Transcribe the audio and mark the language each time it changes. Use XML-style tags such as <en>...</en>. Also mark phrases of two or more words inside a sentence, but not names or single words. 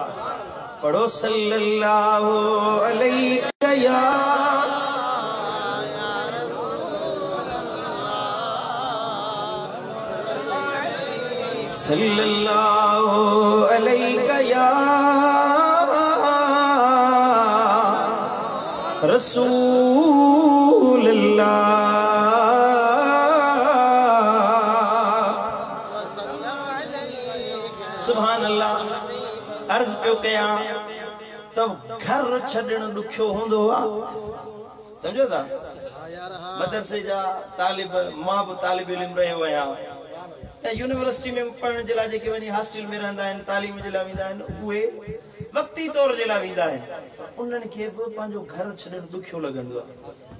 <ar>पढ़ो صلى الله عليه يا صلى الله عليه يا رسول الله. سبحان الله.</ar> <sd>अर्ज पे कया तब घर छड़न दुखियो होंदो आ, समझो था। मदरसे जा तालिब मां भी तालिब इल्म रहियो आहियां, यूनिवर्सिटी में पढ़ने जे लाइ जेके वञी हॉस्टल में रहंदा आहिनि, तालीम जे लाइ वेंदा आहिनि, उहे वक्ती तौर जे लाइ वेंदा आहिनि, उन्हनि खे बि पंहिंजो घर छॾणु दुखियो लॻंदो आहे।</sd>